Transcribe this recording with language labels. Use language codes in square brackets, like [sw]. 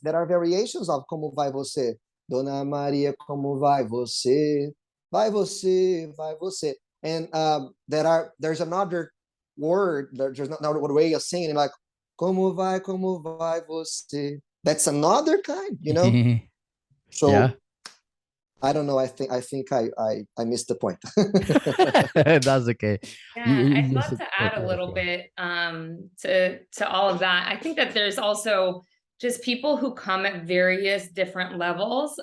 [en] There are variations of [pt] como vai você. Dona Maria, como vai você? Vai você, vai você. [en] And there's another word. There's another way of singing, like [pt] como vai você. [en] That's another kind, you know. So Yeah. I don't know. I think I missed the point. That's okay. Yeah, I'd You love said to add a little bit to all of that. I think that there's also just people who come at various different levels.